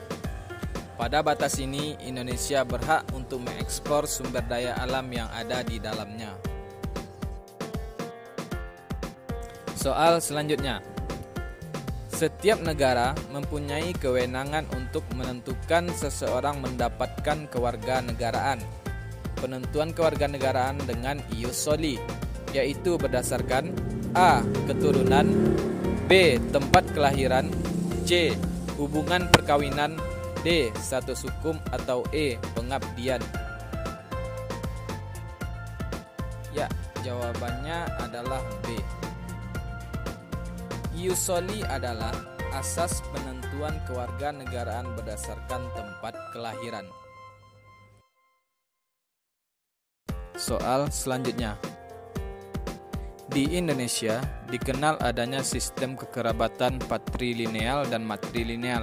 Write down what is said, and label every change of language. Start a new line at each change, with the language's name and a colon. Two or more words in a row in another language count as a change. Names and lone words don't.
Indonesian: Pada batas ini, Indonesia berhak untuk mengekspor sumber daya alam yang ada di dalamnya. Soal selanjutnya. Setiap negara mempunyai kewenangan untuk menentukan seseorang mendapatkan kewarganegaraan. Penentuan kewarganegaraan dengan ius soli, yaitu berdasarkan A. keturunan, B. tempat kelahiran, C. hubungan perkawinan, D. status hukum, atau E. pengabdian. Ya, jawabannya adalah B. Ius soli adalah asas penentuan kewarganegaraan berdasarkan tempat kelahiran. Soal selanjutnya. Di Indonesia dikenal adanya sistem kekerabatan patrilineal dan matrilineal.